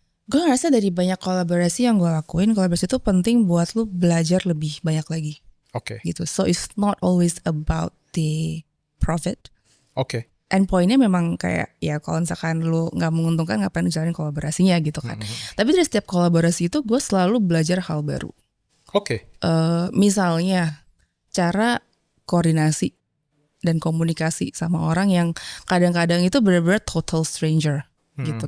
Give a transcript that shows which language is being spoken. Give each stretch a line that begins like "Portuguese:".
Indonesian: Gue ngerasa dari banyak kolaborasi yang gue lakuin, kolaborasi itu penting buat lu belajar lebih banyak lagi. Oke. Gitu.
English: So it's not always about the profit.
Indonesian: Oke. endpointnya memang kayak ya kalau misalkan lu nggak menguntungkan ngapain jalanin kolaborasinya gitu kan. Tapi dari setiap kolaborasi itu gue selalu belajar hal baru. Oke. Misalnya cara koordinasi dan komunikasi sama orang yang kadang-kadang itu benar-benar
English: total stranger
Indonesian: gitu.